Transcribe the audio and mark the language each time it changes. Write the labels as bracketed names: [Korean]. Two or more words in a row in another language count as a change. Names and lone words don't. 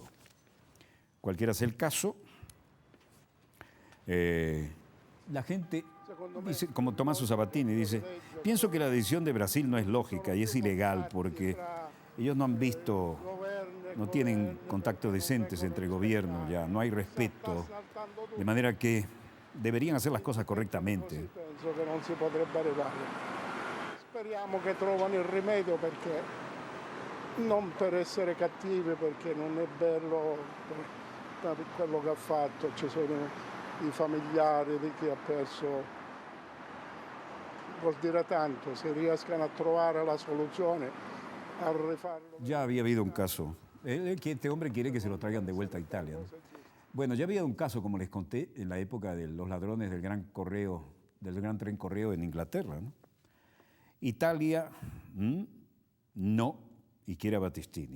[Spanish] Cualquiera sea el caso, la gente dice, como Tommaso Sabatini dice, pienso que la decisión de Brasil no es lógica y es ilegal porque ellos no han visto, no tienen contactos decentes entre gobiernos, ya no hay respeto, de manera que deberían hacer las cosas correctamente. [Italian] Penso che non si potrebbe arrivare. Speriamo che trovano il rimedio perché non per essere cattivi, perché non è bello per quello che ha fatto, ci sono i familiari di chi ha perso, vuol dire tanto, se riescano a trovare la soluzione a rifarlo. [Spanish] Ya había habido un caso, este hombre quiere que se lo traigan de vuelta a Italia, ¿no? Bueno, ya había un caso, como les conté, en la época de los ladrones del gran tren correo en Inglaterra, ¿no? Italia no, y quiere a Battistini.